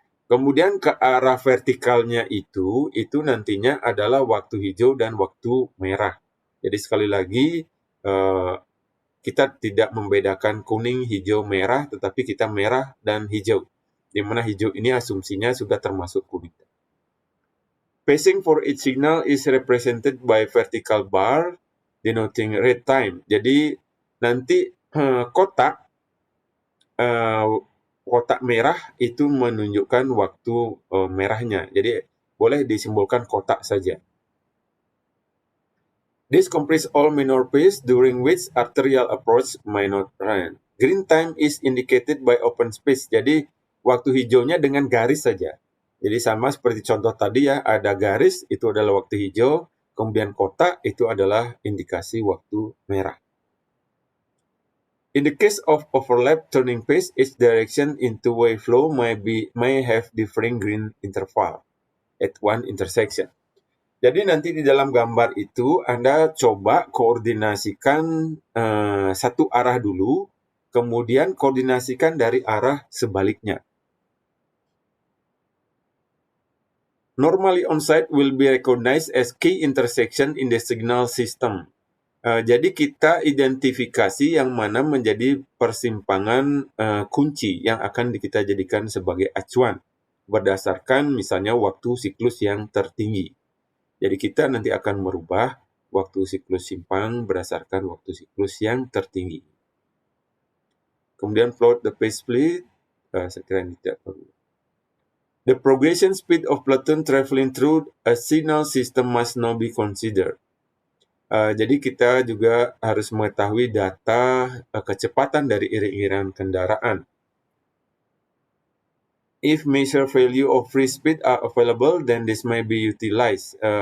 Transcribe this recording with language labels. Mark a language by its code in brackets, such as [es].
[id] Kemudian ke arah vertikalnya itu nantinya adalah waktu hijau dan waktu merah. Jadi sekali lagi kita tidak membedakan kuning, hijau, merah, tetapi kita merah dan hijau. Di mana hijau ini asumsinya sudah termasuk kuning. [en] Pacing for each signal is represented by vertical bar denoting read time. [id] Jadi nanti kotak merah itu menunjukkan waktu merahnya. Jadi boleh disimbolkan kotak saja. [en] This comprise all minor phase during which arterial approach may not run. Green time is indicated by open space. [id] Jadi waktu hijaunya dengan garis saja. Jadi sama seperti contoh tadi ya, ada garis itu adalah waktu hijau, kemudian kotak itu adalah indikasi waktu merah. [en] In the case of overlap turning phase, each direction in two-way flow may have differing green interval at one intersection. [id] Jadi nanti di dalam gambar itu Anda coba koordinasikan satu arah dulu, kemudian koordinasikan dari arah sebaliknya. [en] Normally on-site will be recognized as key intersection in the signal system. [id] Jadi kita identifikasi yang mana menjadi persimpangan kunci yang akan kita jadikan sebagai acuan berdasarkan misalnya waktu siklus yang tertinggi. Jadi kita nanti akan merubah waktu siklus simpang berdasarkan waktu siklus yang tertinggi. Kemudian [en] plot the phase split, [id] saya kira ini tidak perlu. [en] The progression speed of platon traveling through a signal system must now be considered. [id] Jadi kita juga harus mengetahui data kecepatan dari iring-iringan kendaraan. [en] If measure value of free speed are available, then this may be utilized.